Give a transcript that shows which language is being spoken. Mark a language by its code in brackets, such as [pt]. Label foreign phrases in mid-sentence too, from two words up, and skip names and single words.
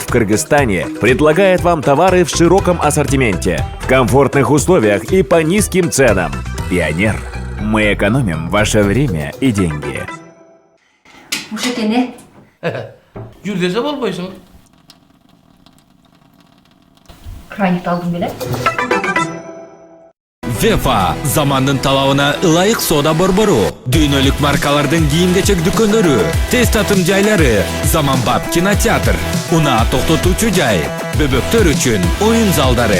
[ru] Кыргызстане предлагает вам товары в широком ассортименте, в комфортных условиях и по низким ценам. Пионер. Мы экономим ваше время и деньги. [ky] Ушек эне? Жүр десе болбойсуң. Краникти алдым беле? Вефа замандын талабына ылайык сода борбору, дүйнөлүк маркалардын кийим-кечек дүкөндөрү, тез татым жайлары, заманбап кинотеатр, унаа токтотуучу жай, бөбөктөр үчүн оюн залдары.